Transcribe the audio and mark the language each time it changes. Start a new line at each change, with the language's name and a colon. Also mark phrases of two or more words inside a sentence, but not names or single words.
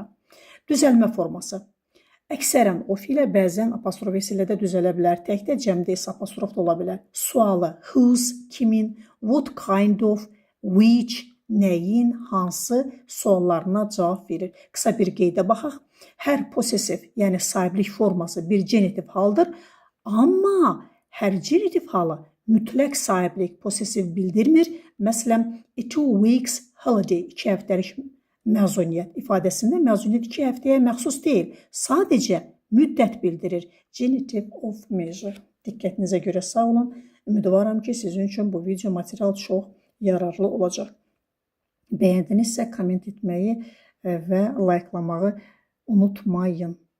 Azerbaijani: Düzəlmə forması. Əksərən of ilə, bəzən apostrof ilə də düzələ bilər, təkdə cəmdə isə apostrof da ola bilər. Sualı whose, kimin,
English: what kind of, which,
Azerbaijani: nəyin, hansı suallarına cavab verir. Qısa bir qeydə baxaq. Hər possessive, yəni sahiblik forması bir genitiv haldır, amma hər genitiv halı mütləq sahiblik possessive bildirmir. Məsələn,
English: a 2 weeks holiday,
Azerbaijani: 2 həftəlik məzuniyyət ifadəsində məzuniyyət 2 həftəyə məxsus deyil, sadəcə müddət bildirir.
English: Genitive of measure.
Azerbaijani: Diqqətinizə görə sağ olun. Ümidvaram ki, sizin üçün bu video material çox yararlı olacaq. Bəyəndinizsə komment etməyi və layıqlamağı unutmayın.